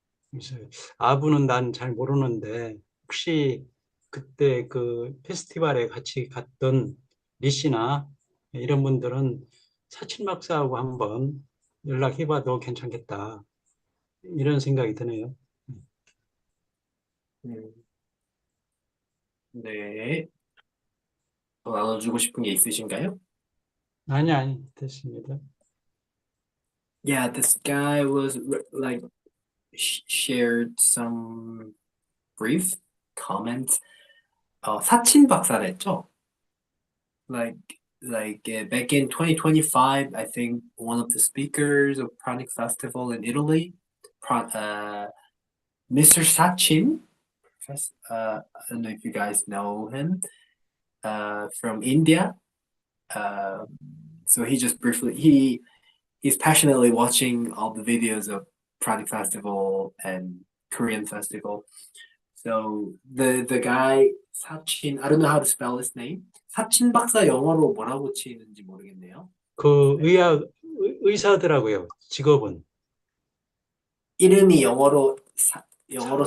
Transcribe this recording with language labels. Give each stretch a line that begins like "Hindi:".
Korean: 그래서 아부는 난 잘 모르는데 혹시 그때 그 페스티벌에 같이 갔던 리씨나 이런 분들은 사친 박사하고 한번 연락해봐도 괜찮겠다 이런 생각이 드네요. 음, 네. 더 나눠주고 싶은 게 있으신가요? 아니 됐습니다.
English: Yeah, this guy was like shared some brief comments.
Korean: 사친 박사랬죠?
English: Like back in 2025, I think one of the speakers of Pranic Festival in Italy, Mr. Sachin, I don't know if you guys know him, from India. Uh, so he just briefly he's passionately watching all the videos of Pranic Festival and Korean Festival. So the guy Sachin, I don't know how to spell his name.
Korean: 사친 박사 영어로 뭐라고 치는지 모르겠네요. 그 의사더라고요. 직업은. 이름이 영어로 스펠링을